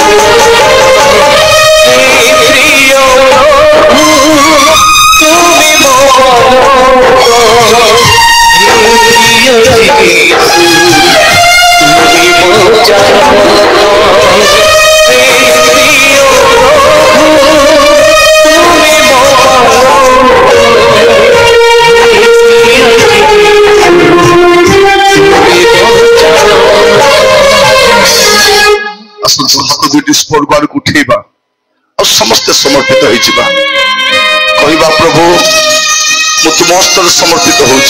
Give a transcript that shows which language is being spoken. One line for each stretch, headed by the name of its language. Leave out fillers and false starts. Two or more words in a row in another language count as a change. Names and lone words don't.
Bangla: হে প্রিয় তুমি মোর প্রিয় যিশু তুমি মোর হে প্রিয় তুমি
Odia: ଆସନ୍ତୁ ହାତ ଦୁଇଟି ସ୍ପର୍ଗ ଆଡ଼କୁ ଉଠେଇବା ଆଉ ସମସ୍ତେ ସମର୍ପିତ ହେଇଯିବା। କହିବା ପ୍ରଭୁ ମୁଁ ତୁମ ହସ୍ତରେ ସମର୍ପିତ ହଉଛି।